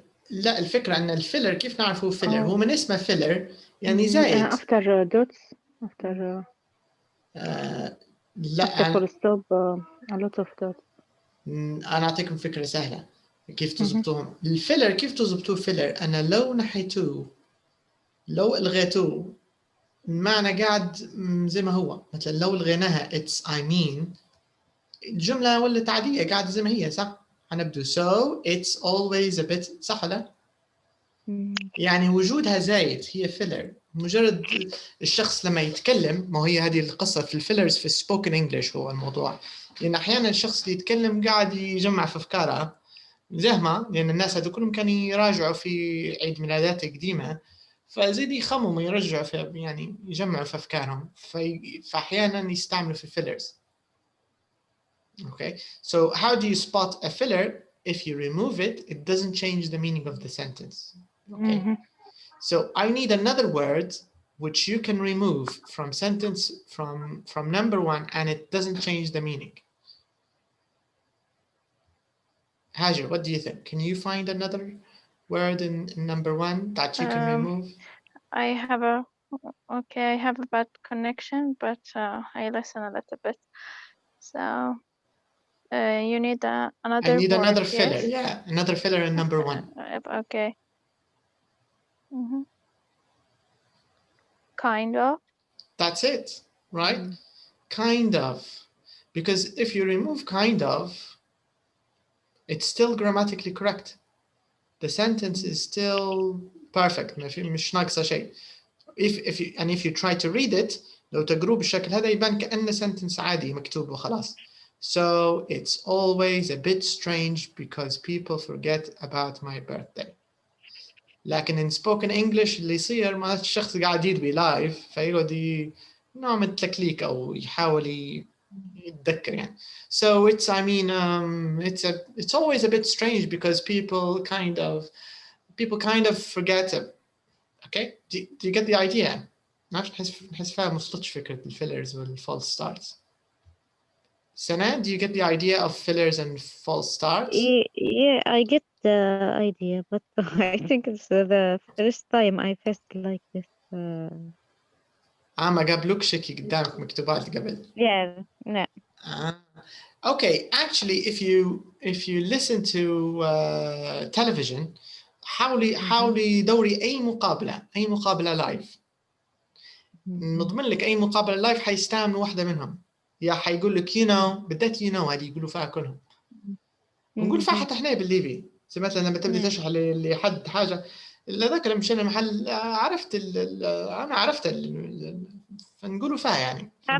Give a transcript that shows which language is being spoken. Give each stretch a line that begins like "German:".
Arabic: لا، الفكرة أن الفيلر كيف نعرفه فيلر؟ هو من اسمه فيلر يعني زايد.
English: after dots, after
Arabic: لا
English: after full stop, a lot of dots.
Arabic: أنا أعطيكم فكرة سهلة كيف تضبطوهم. الفيلر كيف تضبطوه فيلر؟ أنا لو نحيتوه، لو ألغيتوه، المعنى قاعد زي ما هو. مثلا لو لغيناها it's I mean، الجملة ولت عادية قاعدة زي ما هي، صح؟ هنبدو
English: so it's always a bit،
Arabic: صح ولا؟ يعني وجودها زايد، هي فيلر. مجرد الشخص لما يتكلم، ما هي هذه القصة في الفيلرز في السبوكن انجلش هو الموضوع. لأن أحيانا الشخص اللي يتكلم قاعد يجمع في أفكاره زهمة، لأن الناس هذول كلهم كانوا يراجعوا في عيد ميلادات قديمة، فزيد يخمموا يرجعوا في، يعني يجمعوا في أفكارهم، فأحيانا يستعملوا في الفيلرز.
English: Okay, so how do you spot a filler? If you remove it, it doesn't change the meaning of the sentence. Okay, so I need another word which you can remove from sentence from number one and it doesn't change the meaning. Hajar, what do you think? Can you find another word in number one that you can remove? I have a bad connection, but I listen a little bit. So you need another. I need word, another yes? filler. Yeah, another filler in number one. Okay. Kind of. That's it, right? Kind of. Because if you remove kind of, it's still grammatically correct. The sentence is still perfect.
Arabic: مش ناقصة شيء.
English: If you try to read it،
Arabic: لو تقروه بالشكل هذا يبان كأنه sentence عادي مكتوب وخلاص.
English: So it's always a bit strange because people forget about my birthday.
Arabic: لكن
English: in spoken English
Arabic: اللي يصير ما الشخص قاعد يدوي لايف فيقعد نوع من التكليك أو يحاول يتذكر يعني.
English: So it's it's always a bit strange because people kind of forget it. Okay, do you get the idea?
Arabic: نحس فيها مصلتش فكرة الفيلرز والفالse starts.
English: Sana, do you get the idea of fillers and false starts? Yeah, I get the idea, but I think it's the first time I faced like this.
Arabic: ما قابلوكش كي قدامك مكتوبات قبل.
English: Yeah, no. Okay, actually, if you listen to television،
Arabic: حاولي دوري أي مقابلة لايف. نضمن لك أي مقابلة لايف حيستعمل واحدة منهم. يا حيقول لك بالذات هذه يقولوا فيها كلهم. ونقول فيها حتى احنا بالليبي. زي مثلا لما تبدي تشرح لحد حاجة، ذاك لما مشينا المحل عرفت أنا عرفت فنقولوا فيها يعني.